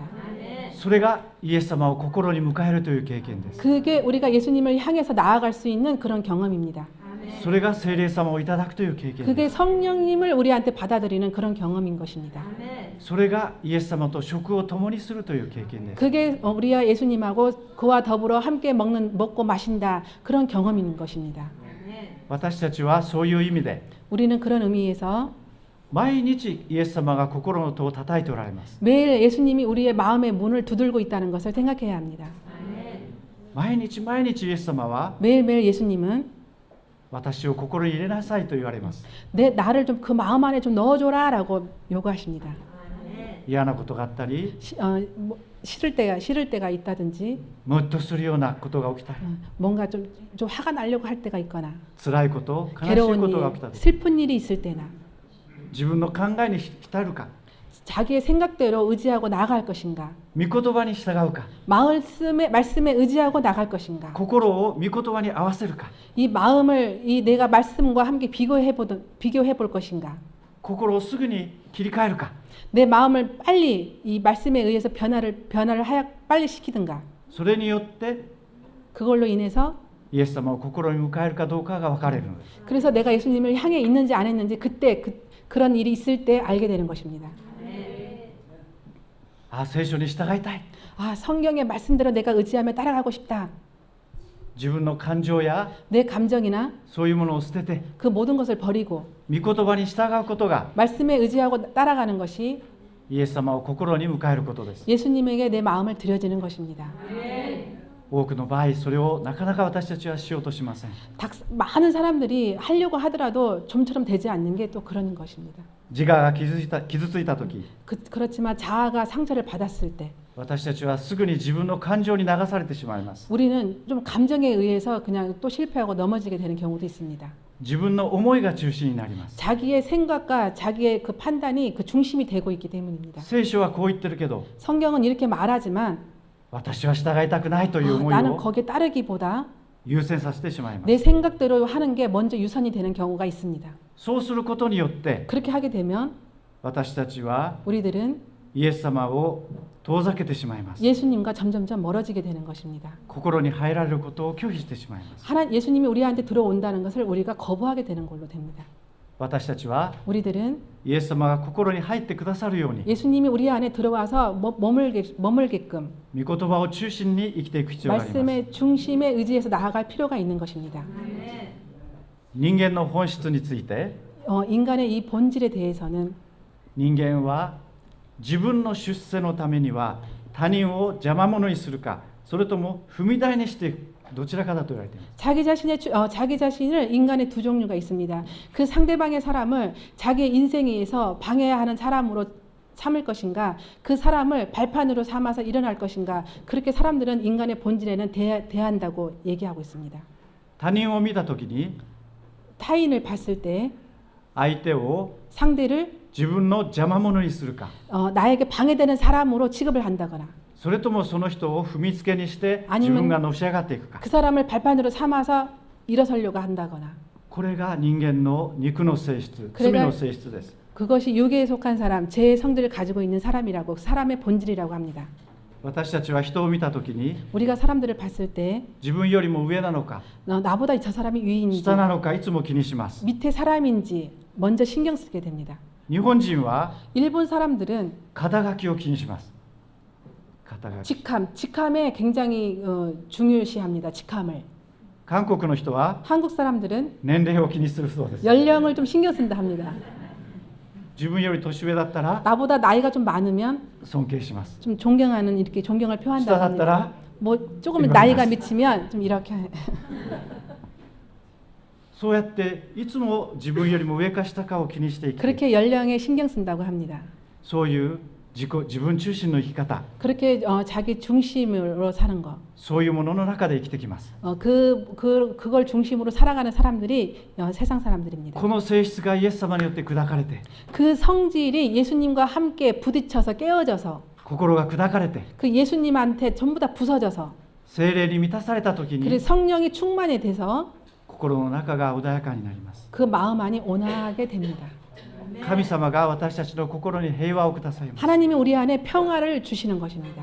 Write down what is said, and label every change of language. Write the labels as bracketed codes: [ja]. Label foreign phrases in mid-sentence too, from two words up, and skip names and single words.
[ja] それがイエス様を心に迎えるという経験です。 [ko] 그게 우리가 예수님을 향해서 나아갈 수 있는 그런 경험입니다. [ja] それが聖霊様をいただくという経験です。 [ko] 그게 성령님을 우리한테 받아들이는 그런 경험인 것입니다. [ja] それがイエス様と食を共にするという経験です。 [ko] 그게 우리와 예수님하고 그와 더불어 함께 먹고 마신다 그런 경험인 것입니다. [ja] 私たちはそういう意味で [ko] 우리는 그런 의미에서 [ja] 毎日イエス様が心の戸を叩いておられます。 [ko] 매일 예수님이 우리의 마음의 문을 두들고 있다는 것을 생각해야 합니다. [ja] 毎日毎日イエス様は [ko] 매일매일 예수님은 [ja] 私を心に入れなさいと言われます。 [ko] 나를 좀 그 마음 안에 좀 넣어줘라라고 요구하십니다. [ja] 嫌なことがあったり、 [ko] 싫을 때가 있다든지 [ja] ムッとするようなことが起きたり、 [ko] 뭔가 좀 화가 나려고 할 때가 있거나 [ja] 辛いこと、悲しい [ko] 괴로운 [ja] ことが [ko] 일, [ja] 起きたり、 [ko] 슬픈 일이 있을 때나 [ja] 自分の考えに浸るか、 [ko] 자기의 생각대로 의지하고 나아갈 것인가, [ja] 御言葉に従うか、 [ko] 말씀에 의지하고 나갈 것인가, [ja] 心を御言葉に合わせるか、 [ko] 이 마음을 내가 말씀과 함께 비교해 볼 것인가, [ja] 心をすぐに切り替えるか、 [ko] 내 마음을 빨리 이 말씀에 의해서 변화를 빨리 시키든가, [ja] それによって [ko] 그걸로 인해서 [ja] イエス様を心に迎えるかどうかが分かれるのです。 [ko] 그래서 내가 예수님을 향해 있는지 안 했는지 그때 그런 일이 있을 때 알게 되는 것입니다. [ja] 聖書に従いたい。 [ko] 성경의 말씀대로 내가 의지하며 따라가고 싶다. [ja] 自分の感情や [ko] 내 감정이나 [ja] そういうものを捨てて [ko] 그 모든 것을 버리고 [ja] 御言葉に従うことが [ko] 말씀에 의지하고 따라가는 것이 [ja] イエス様を心に迎えることです。 [ko] 예수님에게 내 마음을 드려지는 것입니다. [ja] 多くの場合それをなかなか私たちはしようとしません。 [ko] 많은 사람들이 하려고 하더라도 좀처럼 되지 않는 게 또 그런 것입니다. [ja] 自我が傷ついた時、 [ko] 그렇지만 자아가 상처를 받았을 때 [ja] 私たちはすぐに自分の感情に流されてしまいます。 [ko] 우리는 좀 감정에 의해서 그냥 또 실패하고 넘어지게 되는 경우도 있습니다. [ja] 自分の思いが中心になります。 [ko] 자기의 생각과 자기의 그 판단이 그 중심이 되고 있기 때문입니다. [ja] 聖書はこう言ってるけど、 [ko] 성경은 이렇게 말하지만 [ja] 私は従いたくないという思い [ko] 나는 [ja] を [ko] 거기에 따르기보다 [ja] 優先させてしまいます。 [ko] 내 생각대로 하는 게 먼저 유선이 되는 경우가 있습니다. [ja] そうすることによって [ko] 그렇게 하게 되면 [ja] 私たちは [ko] 우리들은 [ja] イエス様を遠ざけてしまいます。 [ko] 예수님과 점점점 멀어지게 되는 것입니다. [ja] 心に入られることを拒否してしまいます。 [ko] 예수님이 우리한테 들어온다는 것을 우리가 거부하게 되는 걸로 됩니다. [ja] 私たちは [ko] 우리들은 [ja] イエス様が心に入ってくださるように [ko] 예수님이 우리 안에 들어와서 머물게끔 [ja] 御言葉を中心に生きていく必要があります。 [ko] 말씀의 중심에 의지해서 나아갈 필요가 있는 것입니다. [ja] 人間の本質について [ko] 인간의 이 본질에 대해서는 [ja] 人間は自分の出世のためには他人を邪魔者にするか、それとも踏み台にしていく、どちらかだと言われています。 [ko] 자기 자신을 인간의 두 종류가 있습니다. 그 상대방의 사람을 자기의 인생에서 방해하는 사람으로 삼을 것인가, 그 사람을 발판으로 삼아서 일어날 것인가, 그렇게 사람들은 인간의 본질에는 대한다고 얘기하고 있습니다. [ja] 他人を見たときに [ko] 타인을 봤을 때 [ja] 相手を [ko] 상대를 [ja] 自分の邪魔者にするか、 [ko] 나에게 방해되는 사람으로 취급을 한다거나, [ja] それともその人を踏みつけにして自 [ko] 아니면 [ja] 分がのし上がっていくか。 [ko] 그 사람을 발판으로 삼아서 일어서려고 한다거나, [ja] これが人間の肉の性質、 [ko] 그래가 [ja] 罪の性質です。 [ko] 그것이 육에 속한 사람, 제 성질을 가지고 있는 사람이라고, 사람의 본질이라고 합니다. [ja] 私たちは人を見たときに [ko] 우리가 사람들을 봤을 때 [ja] 自分よりも上なのか [ko] 나보다 저 사람이 위인지 [ja] 下なのかいつも気にします。 [ko] 밑에 사람인지 먼저 신경 쓰게 됩니다. [ja] 日本人は [ko] 일본 사람들은 [ja] 肩書きを気にします。肩書き。 [ko] 직함에 굉장히 중요시합니다. 직함을. [ja] 韓国の人は [ko] 한국 사람들은 [ja] 年齢を気にするそうです。 [ko] 연령을 좀 신경 쓴다 합니다. [ja] 自分より年上だったら [ko] 나보다 나이가 좀 많으면 [ja] 尊敬します。 [ko] 좀 존경하는, 이렇게 존경을 [ja] 下 [ko] 표한다고 [ja] だったら [ko] 합니다. 뭐 조금 이거 나이가 맞았어. 미치면 좀 이렇게 [ja] そうやっていつも自分よりも上か下かを気にしていく。 [ko] 그렇게 연령에 신경 쓴다고 합니다. [ja] そういう自分中心の生き方、 [ko] 그렇게 자기 중심으로 사는 거. [ja] そういうものの中で生きてきます。 [ko] 그걸 중심으로 살아가는 사람들이 세상 사람들입니다. [ja] この性質がイエス様によって砕かれて、 [ko] 그 성질이 예수님과 함께 부딪혀서 깨어져서 [ja] 心が砕かれて、 [ko] 그 예수님한테 전부 다 부서져서 [ja] 聖霊に満たされたときに [ko] 그래서 성령이 충만이 돼서 [ja] 心の中が穏やかになります。 [ko] 그 마음 안이 온화하게 됩니다. [ja] 神様が私たちの心に平和をくださいます。 [ko] 하나님이 우리 안에 평화를 주시는 것입니다.